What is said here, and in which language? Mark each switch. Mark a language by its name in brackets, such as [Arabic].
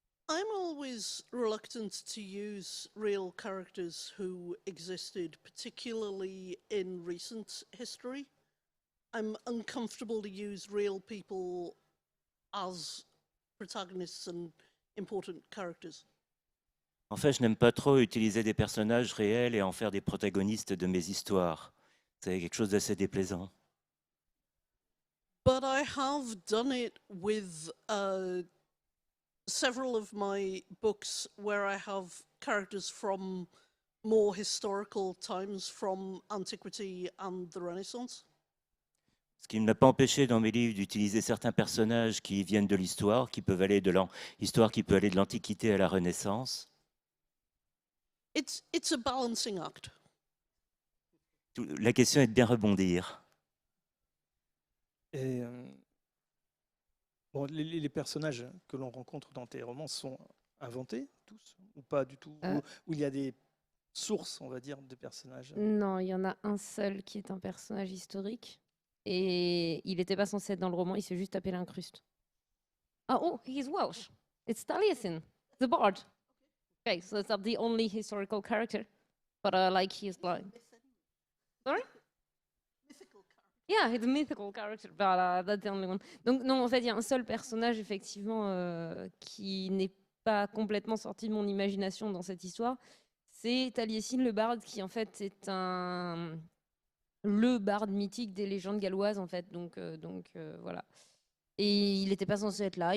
[English] I'm always reluctant to use real characters who existed, particularly in recent history. I'm uncomfortable to use real people as protagonists and important characters. [French] En fait, je n'aime pas trop utiliser des personnages réels et en faire des protagonistes de mes histoires. C'est quelque chose d'assez déplaisant. [English] But I have done it with several of my books where I have characters from more historical times, from antiquity and the Renaissance. [French] Ce qui ne m'a pas empêché dans mes livres d'utiliser certains personnages qui viennent de l'histoire, qui peuvent aller de l'histoire qui peut aller de l'Antiquité à la Renaissance. [English] It's a balancing act. [French] La question est de bien rebondir. Et bon, les personnages que l'on rencontre dans tes romans sont inventés, tous, ou pas du tout, où il y a des sources, on va dire, de personnages? Non, il y en a un seul qui est un personnage historique. Et il n'était pas censé être dans le roman, il s'est juste tapé l'incruste. [English] Oh, he is Welsh. It's Taliesin, the bard. Okay, so that's the only historical character. But like he is blind. Sorry? Yeah, he's a mythical character, but that's the only one. [French] Donc non, en fait, il y a un seul personnage, effectivement, qui n'est pas complètement sorti de mon imagination dans cette histoire. C'est Taliesin le barde, qui en fait est le barde mythique des légendes galloises, en fait. Donc voilà. Et il n'était pas censé être là.